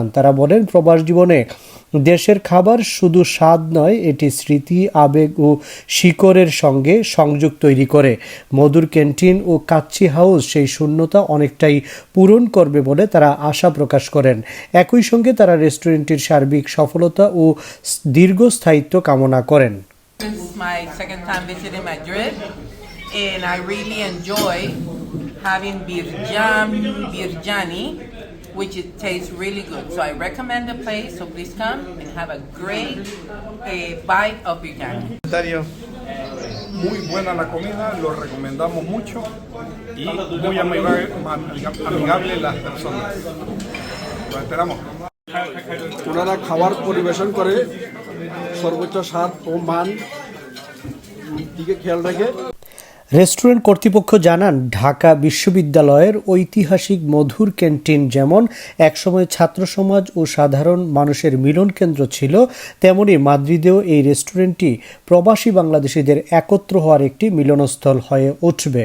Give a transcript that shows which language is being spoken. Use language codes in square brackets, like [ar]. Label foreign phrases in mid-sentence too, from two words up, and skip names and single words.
[bn] তারা বলেন, প্রবাস জীবনে দেশের খাবার শুধু স্বাদ নয়, এটি স্মৃতি, আবেগ ও শিকড়ের সঙ্গে সংযোগ তৈরি করে। মধুর ক্যান্টিন ও কাচ্চি হাউস সেই শূন্যতা অনেকটাই পূরণ করবে বলে তারা আশা প্রকাশ করেন। একই সঙ্গে তারা রেস্টুরেন্টটির সার্বিক সফলতা ও দীর্ঘস্থায়িত্ব কামনা করেন। [en] And I really enjoy having biryani, which it tastes really good. So I recommend the place, so please come and have a great bite of biryani. [es] Muy buena la comida, lo recomendamos mucho y muy amigable las personas. Lo esperamos. [bn] ওনারা খাবার পরিবেশন করে সর্বোচ্চ স্বাদ ও মান দিকে খেয়াল রাখে। রেস্টুরেন্ট কর্তৃপক্ষ জানান, ঢাকা বিশ্ববিদ্যালয়ের ঐতিহাসিক মধুর ক্যান্টিন যেমন একসময় ছাত্র সমাজ ও সাধারণ মানুষের মিলন কেন্দ্র ছিল, তেমনি মাদ্রিদেও এই রেস্টুরেন্টটি প্রবাসী বাংলাদেশিদের একত্র হওয়ার একটি মিলনস্থল হয়ে উঠবে।